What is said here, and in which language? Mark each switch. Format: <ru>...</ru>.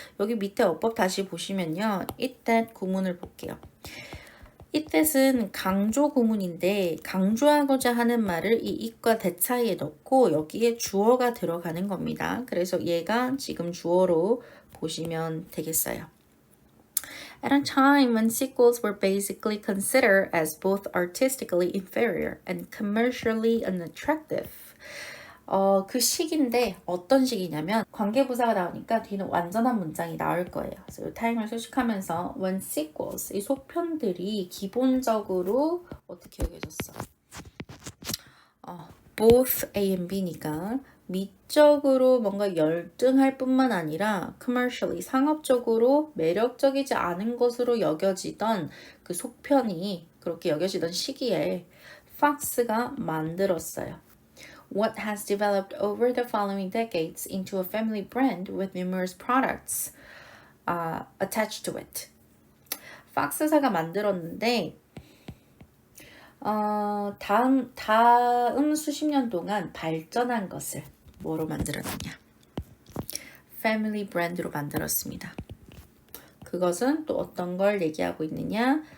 <ko>여기 밑에 어법 다시 보시면요. it that 구문을 볼게요. it that은 강조 구문인데 강조하고자 하는 말을 이 it과 that 사이에 넣고 여기에 주어가 들어가는 겁니다. 그래서 얘가 지금 주어로 보시면 되겠어요.</ko> <en>At a time when sequels were basically considered as both artistically inferior and commercially unattractive.</en> <ko>그 시기인데 어떤 시기냐면 관계부사가 나오니까 뒤는 완전한 문장이 나올 거예요. 그래서 이 타임을 수식하면서 when sequels, 이 속편들이 기본적으로 어떻게 여겨졌어? both A and B니까 미적으로 뭔가 열등할 뿐만 아니라 commercially, 상업적으로 매력적이지 않은 것으로 여겨지던 그 속편이 그렇게 여겨지던 시기에 팍스가 만들었어요.</ko> <en>What has developed over the following decades into a family brand with numerous products attached to it.</en> <ko>팍스사가 만들었는데 다음 수십 년 동안 발전한 것을 뭐로 만들었느냐? 패밀리 브랜드로 만들었습니다. 그것은 또 어떤 걸 얘기하고 있느냐?</ko>